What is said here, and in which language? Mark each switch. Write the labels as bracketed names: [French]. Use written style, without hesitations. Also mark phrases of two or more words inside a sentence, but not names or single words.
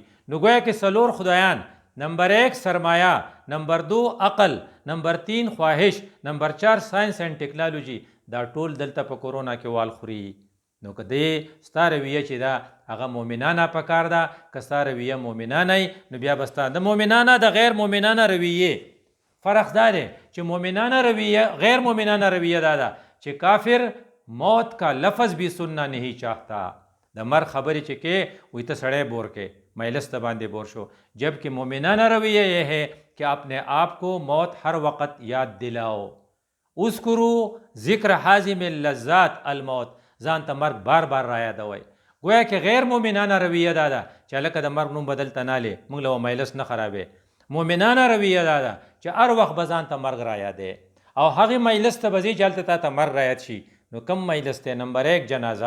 [Pashto] نو گویا کې څلور خدایان، نمبر 1 سرمایه، نمبر 2 عقل، نمبر 3 خواهش، نمبر 4 [English] science and technology, [Pashto] دا ټول دلته په کورونا کې وال خوري. نو که دې ستا رویه چې دا هغه مؤمنانه پکار ده، که ستا رویه مؤمنانه نو بیا به ستا د مؤمنانه د غیر مؤمنانه رویې فرق دا دی چې مؤمنانه رویه غیر مؤمنانه رویه دا ده چې [Urdu] کافر موت کا لفظ بھی سننا نہیں چاہتا. [Pashto] د مر خبرې چې کې وی ته سړی بور کې مجلس ته باندې بور شو، [Urdu] جبکہ مؤمنانہ رویہ یہ ہے کہ اپنے آپ کو موت ہر وقت یاد دلاؤ. [Arabic] اذکروا ذکر حازم اللذات الموت، [Pashto] ځان ته مرګ بار بار را یادوئ. گویا کې غیر مؤمنانه رویه دا ده چې هلکه د مرګ نوم بدل ته نالې موږ له مجلس نه خرابې. مؤمنانه رویه دا ده چې هر وخت به ځان ته مرګ را یادې او هغې مجلس ته به ځې چې هلته تا ته مرګ را یاد شي. نو کم مجلس دی؟ نمبر 1 جنازه.